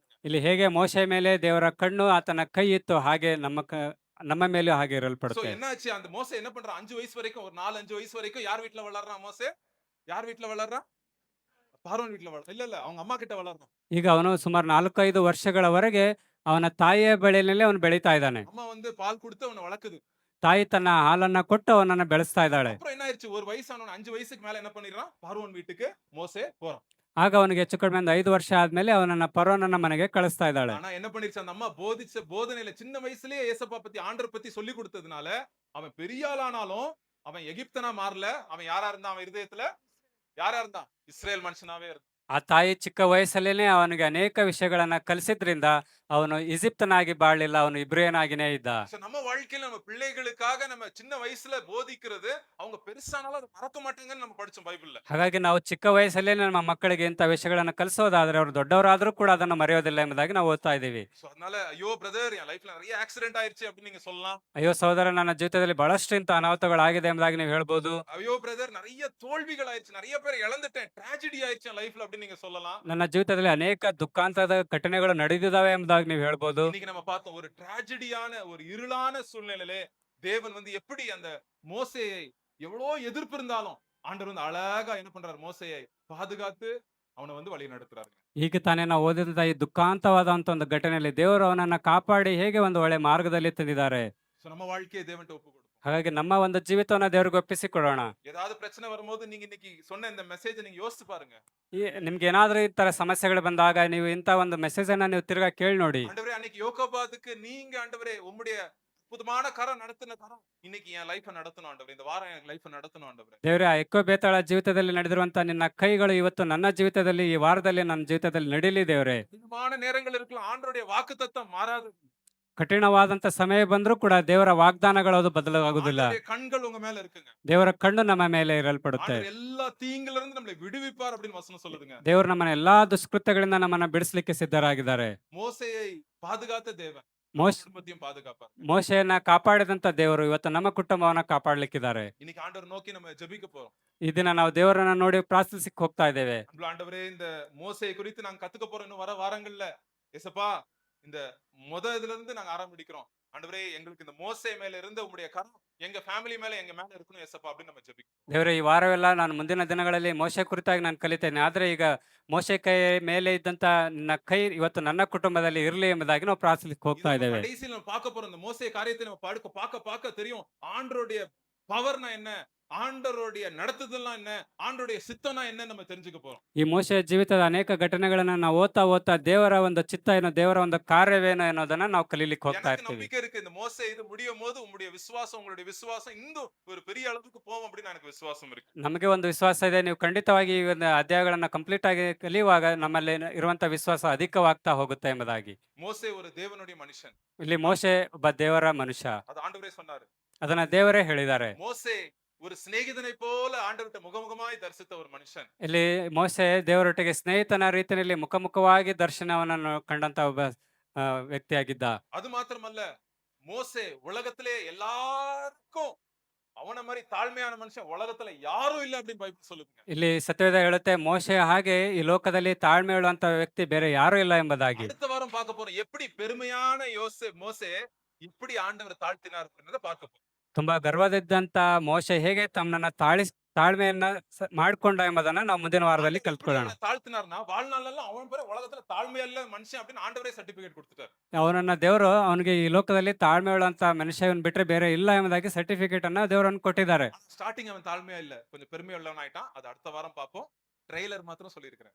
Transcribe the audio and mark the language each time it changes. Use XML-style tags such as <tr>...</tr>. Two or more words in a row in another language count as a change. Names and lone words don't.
<kn>ಇಲ್ಲಿ ಹೇಗೆ ಮೋಶೆ ಮೇಲೆ ದೇವರ ಕಣ್ಣು, ಆತನ ಕೈ ಇತ್ತು, ಹಾಗೆ ನಮ್ಮ ಮೇಲೂ ಹಾಗೆ சோ ಇರಲ್ಪಡುತ್ತೆ.</kn> <ta>என்னாச்சு? அந்த மோசே என்ன பண்றான்? 5 வயசு வரைக்கும், ஒரு 4-5 வயசு வரைக்கும் யார் வீட்ல வளர்றான் மோசே? யார் வீட்ல வளர்றான்? பார்வோன் வீட்ல வளர்றான். இல்ல அவங்க அம்மா கிட்ட வளர்றான்.</ta> <kn>ಈಗ ಅವನು ಸುಮಾರು 4-5 ವರ್ಷಗಳವರೆಗೆ ಅವನ ತಾಯಿಯ ಬಳಿಯಲ್ಲಿ ಅವನು ಬೆಳೀತಾ ಇದ್ದಾನೆ.</kn> <ta>அம்மா வந்து பால் கொடுத்து அவனை வளர்க்குது.</ta> <kn>ತಾಯಿ ತನ್ನ ಹಾಲನ್ನ ಕೊಟ್ಟು ಅವನನ್ನ ಬೆಳೆಸ್ತಾ ಇದ್ದಾಳೆ.</kn> <ta>அப்புறம் என்ன ஆயிருச்சு? ஒரு வயசானவன் 5 வயசுக்கு மேல என்ன பண்ணிடுறான்? பார்வோன் வீட்டுக்கு மோசே போறான்.</ta> <kn>ಆಗ ಅವನಿಗೆ ಹೆಚ್ಚು ಕಡಿಮೆ ಒಂದು 5 ವರ್ಷ ಆದ್ಮೇಲೆ ಅವನನ್ನ ಫರೋಹನ ಮನೆಗೆ ಕಳಿಸ್ತಾ ಇದ್ದಾಳೆ.</kn> <ta>ஆனா என்ன பண்ணிருச்சு? அந்த அம்மா போதிச்ச போதனையில சின்ன வயசுலயே ஏசப்பா பத்தி, ஆண்டவர் பத்தி சொல்லி கொடுத்ததுனால அவன் பெரிய ஆளானாலும் அவன் எகிப்தனா மாறல. அவன் யாரா இருந்தான்? அவன் இருதயத்துல யாரா இருந்தான்? இஸ்ரேல் மனுஷனாவே இருந்தான்.</ta> <kn>ಆ ತಾಯಿ ಚಿಕ್ಕ ವಯಸ್ಸಲ್ಲೇನೆ ಅವನಿಗೆ ಅನೇಕ ವಿಷಯಗಳನ್ನ ಕಲಿಸಿದ್ರಿಂದ ಅವನು ಈಜಿಪ್ತನಾಗಿ ಬಾಳಲಿಲ್ಲ, ಅವನು ಇಬ್ರಿಯನಾಗಿನೇ ಇದ್ದ.</kn> <ta>So, நம்ம வாழ்க்கையில நம்ம பிள்ளைகளுக்காக நம்ம சின்ன வயசுல போதிக்கிறது அவங்க பெருசானாலும் அதை மறக்க மாட்டாங்கன்னு நம்ம படிச்சோம் பைபிள்ல.</ta> <kn>ಹಾಗಾಗಿ ನಾವು ಚಿಕ್ಕ ವಯಸ್ಸಲ್ಲೇ ನಮ್ಮ ಮಕ್ಕಳಿಗೆ ಇಂಥ ವಿಷಯಗಳನ್ನ ಕಲಿಸೋದಾದ್ರೆ ಅವರು ದೊಡ್ಡವರಾದ್ರೂ ಕೂಡ ಅದನ್ನು ಮರೆಯೋದಿಲ್ಲ ಎಂಬುದಾಗಿ ನಾವು ಓದ್ತಾ ಇದ್ದೀವಿ.</kn> <ta>So, அதனால ஐயோ பிரதர் என் லைஃப்ல நிறைய ஆக்சிடென்ட் ஆயிருச்சு அப்படின்னு நீங்க சொல்லலாம்.</ta> <kn>ಅಯ್ಯೋ ಸಹೋದರ, ನನ್ನ ಜೀವಿತದಲ್ಲಿ ಬಹಳಷ್ಟು ಇಂಥ ಅನಾಹುತಗಳಾಗಿದೆ ಎಂಬುದಾಗಿ ನೀವು ಹೇಳ್ಬೋದು.</kn> <ta>ஐயோ பிரதர் நிறைய தோல்விகள் ஆயிருச்சு, நிறைய பேர் இழந்துட்டேன், ಟ್ರಾಜಿಡಿ ஆயிருச்சு என் லைஃப்ல அப்படின்னு நீங்க சொல்லலாம்.</ta> <kn>ನನ್ನ ಜೀವಿತದಲ್ಲಿ ಅನೇಕ ದುಃಖಾಂತದ ಘಟನೆಗಳು ನಡೆದಿದ್ದಾವೆ ಎಂಬುದಾಗಿ ನೀವು ಹೇಳ್ಬೋದು.</kn> <ta>இன்னைக்கு நம்ம பார்த்தோம் ஒரு ಟ್ರಾಜಿಡಿயான ஒரு இருளான சூழ்நிலையிலே தேவன் வந்து எப்படி அந்த மோசேயை எவ்வளோ எதிர்ப்பு இருந்தாலும் ஆண்டவர் வந்து அழகா என்ன பண்றாரு, மோசேயை பாதுகாத்து அவனை வந்து வழி நடத்துறாரு.</ta> <kn>ಈಗ ತಾನೇ ನಾವು ಓದಿದಂತ ಈ ದುಃಖಾಂತವಾದಂತ ಒಂದು ಘಟನೆಯಲ್ಲಿ ದೇವರು ಅವನನ್ನ ಕಾಪಾಡಿ ಹೇಗೆ ಒಂದು ಒಳ್ಳೆ ಮಾರ್ಗದಲ್ಲಿ ತಂದಿದ್ದಾರೆ.</kn> <ta>So, நம்ம வாழ்க்கையை தேவன்ட்ட ஒப்பு கொடுப்போம்.</ta> <kn>ಹಾಗಾಗಿ ನಮ್ಮ ಒಂದು ಜೀವಿತವನ್ನ ದೇವರಿಗೆ ಒಪ್ಪಿಸಿಕೊಡೋಣ.</kn> <ta>ஏதாவது பிரச்சனை வரும்போது நீங்க இன்னைக்கு சொன்ன இந்த மெசேஜை நீங்க யோசிச்சு பாருங்க.</ta> <kn>ನಿಮ್ಗೆ ಏನಾದ್ರೂ ಈ ತರ ಸಮಸ್ಯೆಗಳು ಬಂದಾಗ ನೀವು ಇಂಥ ಒಂದು ಮೆಸೇಜ್ ಅನ್ನ ನೀವು ತಿರ್ಗಾ ಕೇಳಿ ನೋಡಿ.</kn> <ta>ஆண்டவரே அன்னைக்கு யோகோபாதுக்கு நீங்க ஆண்டவரே உம்முடைய அற்புதமான கரம் நடத்தின கரம் இன்னைக்கு என் லைஃப் நடத்தணும் ஆண்டவரே, இந்த வாரம் என் லைஃப் நடத்தணும் ஆண்டவரே.</ta> <kn>ದೇವರೇ, ಆ ಎಕ್ಕೋ ಬೇತಾಳ ಜೀವಿತದಲ್ಲಿ ನಡೆದಿರುವಂತ ನಿನ್ನ ಕೈಗಳು ಇವತ್ತು ನನ್ನ ಜೀವಿತದಲ್ಲಿ, ಈ ವಾರದಲ್ಲಿ ನನ್ನ ಜೀವಿತದಲ್ಲಿ ನಡೀಲಿ ದೇವರೇ.</kn> <ta>கடினமான நேரங்கள் இருக்கலாம், ஆண்டவருடைய வாக்குத்தத்தம் மாறாது.</ta> <kn>ಕಠಿಣವಾದಂತ ಸಮಯ ಬಂದ್ರೂ ಕೂಡ ದೇವರ ವಾಗ್ದಾನಗಳು ಅದು ಬದಲಾಗುವುದಿಲ್ಲ.</kn> <ta>ஆண்டவருடைய கண்கள் உங்க மேல இருக்குங்க.</ta> <kn>ದೇವರ ಕಣ್ಣು ನಮ್ಮ ಮೇಲೆ ಇರಲ್ಪಡುತ್ತೆ.</kn> <ta>ஆண்டவர் எல்லா தீங்குல இருந்து நம்மளை விடுவிப்பார் அப்படின்னு வசனம் சொல்லுதுங்க.</ta> <kn>ದೇವರು ನಮ್ಮನ್ನ ಎಲ್ಲಾ ದುಷ್ಕೃತ್ಯಗಳಿಂದ ನಮ್ಮನ್ನ ಬಿಡಿಸ್ಲಿಕ್ಕೆ ಸಿದ್ಧರಾಗಿದ್ದಾರೆ.</kn> <ta>மோசேயை பாதுகாத்த தேவன் ಮೋಶ್ குடும்பத்தையும் பாதுகாப்பார்.</ta> <kn>ಮೋಶೆಯನ್ನ ಕಾಪಾಡಿದಂತ ದೇವರು ಇವತ್ತು ನಮ್ಮ ಕುಟುಂಬವನ್ನ ಕಾಪಾಡ್ಲಿಕ್ಕಿದ್ದಾರೆ.</kn> <ta>இன்னைக்கு ஆண்டவர் நோக்கி நம்ம ஜெபிக்க போறோம்.</ta> <kn>ಈ ದಿನ ನಾವು ದೇವರನ್ನ ನೋಡಿ ಪ್ರಾರ್ಥಿಸಕ್ಕೆ ಹೋಗ್ತಾ ಇದ್ದೇವೆ.</kn> <ta>ஆண்டவரே இந்த மோசேயை குறித்து நாங்க கத்துக்க போறோம் இன்னும் வர வாரங்கள்ல. ஏசப்பா, இந்த இதுல இருந்து நாங்க ஆரம்பிக்கிறோம். ஆண்டவரே, எங்களுக்கு இந்த மோசே மேல இருந்த உம்முடைய கரம் எங்க ஃபேமிலி மேல எங்க மேல இருக்கணும் ஏசப்பா அப்படின்னு நம்ம ஜெபிக்கிறோம்.</ta> <kn>ದೇವರೇ, ಈ ವಾರವೆಲ್ಲ ನಾನು ಮುಂದಿನ ದಿನಗಳಲ್ಲಿ ಮೋಶೆ ಕುರಿತಾಗಿ ನಾನು ಕಲಿತೇನೆ. ಆದ್ರೆ ಈಗ ಮೋಶೆ ಕೈ ಮೇಲೆ ಇದ್ದಂತ ನಿನ್ನ ಕೈ ಇವತ್ತು ನನ್ನ ಕುಟುಂಬದಲ್ಲಿ ಇರಲಿ ಎಂಬುದಾಗಿ ನಾವು ಪ್ರಾರ್ಥಿಸಲಿಕ್ಕೆ ಹೋಗ್ತಾ</kn> <ta>இது நம்ம</ta> <kn>ಇದ್ದೇವೆ.</kn> <ta>கடைசியில நம்ம பார்க்க போறோம். இந்த மோசே காரியத்தை நம்ம பார்க்க தெரியும் ஆண்டவருடைய பவர்னா என்ன, ஆண்டவருடைய நடத்துதல்னா என்ன, ஆண்டவருடைய சித்தம்னா என்ன நம்ம தெரிஞ்சுக்க போறோம்.</ta> <kn>ಈ ಮೋಶೆಯ ಜೀವಿತದ ಅನೇಕ ಘಟನೆಗಳನ್ನ ನಾವು ಓದ್ತಾ ದೇವರ ಒಂದು ಚಿತ್ತ ಏನು, ದೇವರ ಒಂದು ಕಾರ್ಯವೇನು ಅನ್ನೋದನ್ನ ನಾವು ಕಲೀಲಿಕ್ಕೆ ಹೋಗ್ತಾ</kn> <ta>எனக்கு</ta> <kn>ಇರ್ತೀವಿ.</kn> <ta>நம்பிக்கை இருக்கு, இந்த மோசே இது முடியும் போது உங்களுடைய விசுவாசம், உங்களுடைய விசுவாசம் இன்னும் ஒரு பெரிய அளவுக்கு போகும் அப்படின்னு எனக்கு விசுவாசம் இருக்கு.</ta> <kn>ನಮಗೆ ಒಂದು ವಿಶ್ವಾಸ ಇದೆ, ನೀವು ಖಂಡಿತವಾಗಿ ಈ ಒಂದು ಅಧ್ಯಾಯಗಳನ್ನ ಕಂಪ್ಲೀಟ್ ಆಗಿ ಕಲಿಯುವಾಗ ನಮ್ಮಲ್ಲಿ ಇರುವಂತ ವಿಶ್ವಾಸ ಅಧಿಕವಾಗ್ತಾ ಹೋಗುತ್ತೆ ಎಂಬುದಾಗಿ.</kn> <ta>மோசே ஒரு தேவனுடைய மனுஷன்,</ta> <kn>ಇಲ್ಲಿ ಮೋಶೆ ಒಬ್ಬ ದೇವರ ಮನುಷ್ಯ,</kn> <ta>அது ஆண்டவரே சொன்னாரு.</ta> <kn>ಅದನ್ನ ದೇವರೇ ಹೇಳಿದ್ದಾರೆ.</kn> <ta>மோசே ஒரு சிநேகிதனை போல ஆண்டவர்கிட்ட முகமுகமாய் தரிசித்த ஒரு மனுஷன்.</ta> <kn>ಇಲ್ಲಿ ಮೋಶೆ ದೇವರೊಟ್ಟಿಗೆ ಸ್ನೇಹಿತನ ರೀತಿಯಲ್ಲಿ ಮುಖಾಮುಖವಾಗಿ ದರ್ಶನವನ್ನು ಕಂಡಂತ ಒಬ್ಬ ವ್ಯಕ್ತಿಯಾಗಿದ್ದ.</kn> <ta>அது மாத்திரமல்ல, மோசே உலகத்திலே எல்லாருக்கும் அவன மாதிரி தாழ்மையான மனுஷன் உலகத்துல யாரும் இல்ல அப்படின்னு பைபிள் சொல்லுங்க.</ta> <kn>ಇಲ್ಲಿ ಸತ್ಯವೇದ ಹೇಳುತ್ತೆ, ಮೋಶೆ ಹಾಗೆ ಈ ಲೋಕದಲ್ಲಿ ತಾಳ್ಮೆ ಹೇಳುವಂತ ವ್ಯಕ್ತಿ ಬೇರೆ ಯಾರು ಇಲ್ಲ ಎಂಬುದಾಗಿ.</kn> <ta>அடுத்த வாரம் பார்க்க போறோம் எப்படி பெருமையான மோசே எப்படி ஆண்டவர் தாழ்த்தினார் அப்படின்றத பார்க்க போறோம்.</ta> <kn>ತುಂಬಾ ಗರ್ವದಿದ್ದಂತ ಮೋಶೆ ಹೇಗೆ ತಮ್ಮನ್ನ ತಾಳ್ಮೆಯನ್ನ ಮಾಡ್ಕೊಂಡ ಎಂಬುದನ್ನ ನಾವು ಮುಂದಿನ ವಾರದಲ್ಲಿ</kn> <ta>ஆண்டவர் எப்படி</ta> <kn>ಕಲ್ತ್ಕೊಳ್ಳೋಣ.</kn> <ta>அவனை தாழ்த்தினார்னா வாழ்நாளெல்லாம் அவன் பேரு உலகத்துல தாழ்மையல்ல மனுஷன் அப்படின்னு ஆண்டவரே சர்டிபிகேட் கொடுத்துட்டார்.</ta> <kn>ಅವನನ್ನ ದೇವರು ಅವನಿಗೆ ಈ ಲೋಕದಲ್ಲಿ ತಾಳ್ಮೆ ಹೇಳುವಂತ ಮನುಷ್ಯನ್ ಬಿಟ್ರೆ ಬೇರೆ ಇಲ್ಲ ಎಂಬುದಾಗಿ ಸರ್ಟಿಫಿಕೇಟ್ ಅನ್ನ ದೇವರನ್ನು ಕೊಟ್ಟಿದ್ದಾರೆ.</kn> <ta>ஸ்டார்டிங் அவன் தாழ்மையா இல்ல, கொஞ்சம் பெருமை உள்ளவன் ஆயிட்டான். அது அடுத்த வாரம் பார்ப்போம். ட்ரெய்லர் மாத்திரம் சொல்லியிருக்கிறேன்.</ta>